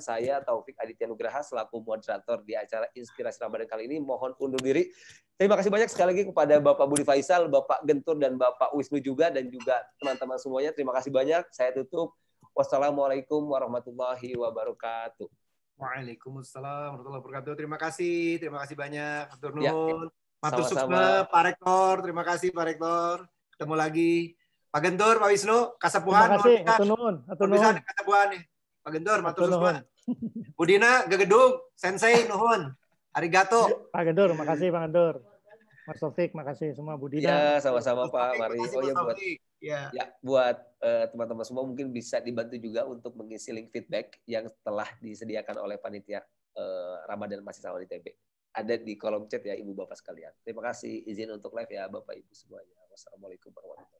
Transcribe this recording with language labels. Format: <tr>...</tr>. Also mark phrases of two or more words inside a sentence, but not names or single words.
<id>Saya Taufik Aditya Nugraha selaku moderator di acara Inspirasi Ramadan kali ini mohon undur diri. Terima kasih banyak sekali lagi kepada Bapak Budi Faisal, Bapak Gentur, dan Bapak Wisnu juga, dan juga teman-teman semuanya. Terima kasih banyak. Saya tutup.</id> <ar>والسلام عليكم ورحمة الله وبركاته. وعليكم السلام ورحمة الله وبركاته.</ar> <id>Terima kasih banyak.</id> <jv>Matur</jv> <id>Ya,</id> <jv>nuwun. Matur</jv> <id>sama-sama.</id> <ban>suksma Pak Rektor.</ban> <id>Terima kasih Pak Rektor. Ketemu lagi. Pak Gentur, Pak Wisnu, kasapuhan. Terima kasih,</id> <su>atur nuhun.</su> <id>Kasapuhan nih.</id> <ban>Pak Gentur, matur suksma. Budina, gegedung, sensei, nuhun.</ban> <ja>Arigato.</ja> <id>Pak Gentur, makasih Pak Gentur. Mas Taufik, makasih semua. Budina. Ya, sama-sama Pak. Mari. Oh ya, buat teman-teman semua mungkin bisa dibantu juga untuk mengisi link feedback yang telah disediakan oleh panitia Ramadan Mahasiswa ITB. Ada di kolom chat ya Ibu Bapak sekalian. Terima kasih, izin untuk live ya Bapak Ibu semuanya.</id>